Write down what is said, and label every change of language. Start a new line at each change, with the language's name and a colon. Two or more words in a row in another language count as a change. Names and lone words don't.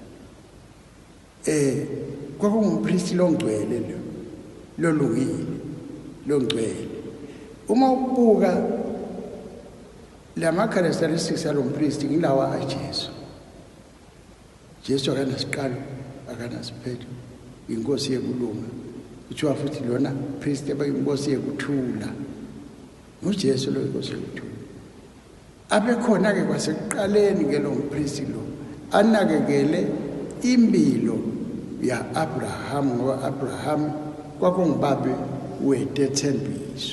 Swati: Kwakungumpristi longcwele lolungile, longcwele. Uma ubuka lama characteristics alo mpristi ngilawa aJesu. Jesu akanasiqalo, akanasiphetho, inkosi yekulunga. Kuthiwa futhi lona priest abayinkosi yekuthula. UJesu lo inkosi yekuthula. Abe khona ke kwasekuqaleni ke lo mpristi lo anakekele impilo ya Abraham, ngoba Abraham kwakungubabe wetethembiso.